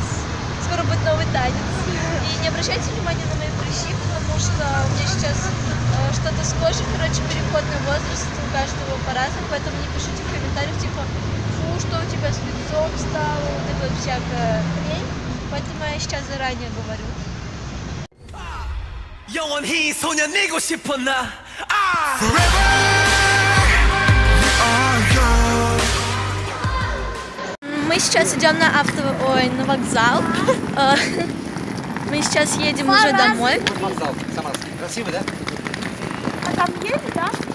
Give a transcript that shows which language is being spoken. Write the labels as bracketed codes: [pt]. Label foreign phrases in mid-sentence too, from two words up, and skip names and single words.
[ru] Скоро будет новый танец. И не обращайте внимания на мои прыщи, потому что у меня сейчас что-то с кожей, короче, переходный возраст, у каждого по-разному, поэтому не пишите в комментариях, типа, фу, что у тебя с лицом стало, вот это вот всякая хрень, поэтому я сейчас заранее говорю. [ko] 영원히 소년이고 싶어 나 [ru] Мы сейчас идем на на вокзал. Мы сейчас едем уже домой. Вокзал самарский. Красивый, да? А там едет, да?